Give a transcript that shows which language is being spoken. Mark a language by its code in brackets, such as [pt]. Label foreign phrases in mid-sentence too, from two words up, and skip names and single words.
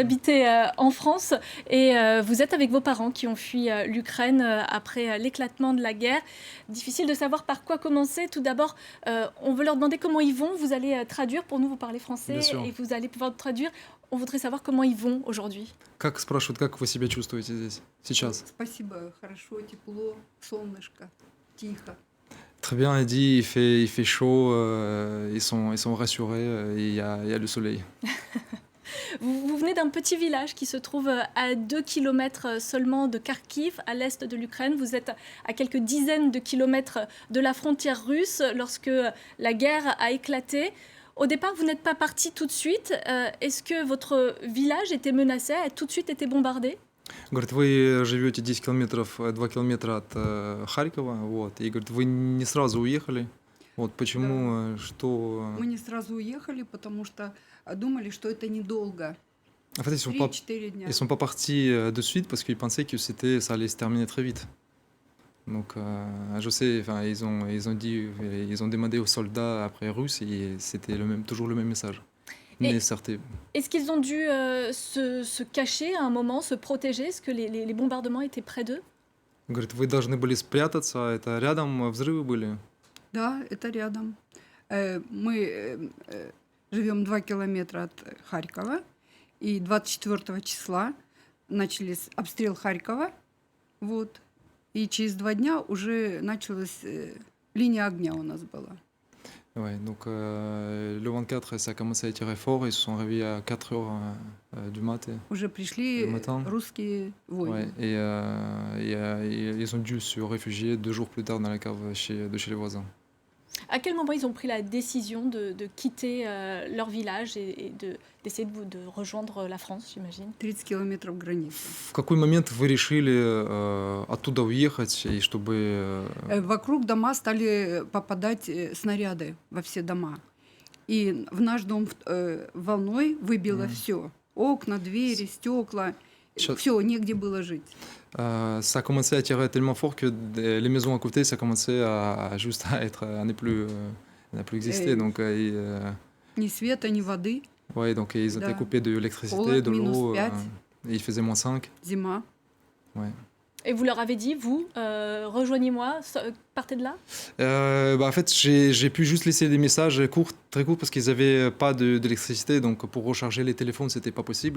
[fr] habitez en France et vous êtes avec vos parents qui ont fui l'Ukraine après l'éclatement de la guerre. Difficile de savoir par quoi commencer. Tout d'abord, on veut leur demander comment ils vont. Vous allez traduire pour nous, vous parlez français Bien sûr. et vous allez pouvoir traduire. On voudrait savoir comment ils vont aujourd'hui. [ru] Как спрашивают, как вы себя чувствуете здесь, сейчас? Спасибо, хорошо, тепло, солнышко, тихо. [fr] Très bien, il dit, il fait chaud, ils sont rassurés, il y a le soleil. Vous venez d'un petit village qui se trouve à 2 kilomètres seulement de Kharkiv, à l'est de l'Ukraine. Vous êtes à quelques dizaines de kilomètres de la frontière russe lorsque la guerre a éclaté. Au départ, vous n'êtes pas parti tout de suite. Est-ce que votre village était menacé, a tout de suite été bombardé? [ru] Говорит, вы живете 10 километров, 2 километра от Харькова, вот, и говорит, вы не сразу уехали. Вот почему, что... Мы не сразу уехали, потому что думали, что это недолго. [fr] En fait, [ru] 3-4 дня. [fr] ils sont pas partis de suite parce qu'ils pensaient que ça allait se terminer très vite. Donc, je sais, enfin, ils ont demandé aux soldats après russes et c'était toujours le même message. Et- Mais certes, Est-ce qu'ils ont dû se cacher à un moment, se protéger? Est-ce que les bombardements étaient près d'eux? [ru] говорит, вы должны были спрятаться, это рядом взрывы были. Да, это рядом. Мы живем 2 километра от Харькова, и 24 числа начались обстрел Харькова, вот, и через 2 дня уже началась линия огня у нас была. [fr] Ouais, donc le 24, ça a commencé à tirer fort, ils se sont réveillés à 4 heures du matin. [ru] Уже пришли [fr] Le matin. [ru] русские [fr] Ouais, [ru] воины. [fr] et ils ont dû se réfugier 2 jours plus tard dans la cave de chez les voisins. À quel moment ils ont pris la décision de quitter leur village et d'essayer de rejoindre la France, j'imagine? [ru] 30 километров границы. В какой момент вы решили оттуда уехать, и чтобы... Вокруг дома стали попадать снаряды во все дома. И в наш дом волной выбило все. Окна, двери, стекла. Щас- Все, негде было жить. [fr] ça a commencé à tirer tellement fort que les maisons à côté, ça commençait juste à ne plus exister. Donc, [ru] Ни света, ни воды. [fr] ouais, donc ils étaient [ru] Да. [fr] coupés de l'électricité, [ru] Холод, [fr] de l'eau, -5. et il faisait -5. [ru] Зима. [fr] Ouais. Et vous leur avez dit, vous, rejoignez-moi, partez de là? En fait, j'ai pu juste laisser des messages courts, très courts, parce qu'ils n'avaient pas d'électricité, donc pour recharger les téléphones, c'était pas possible.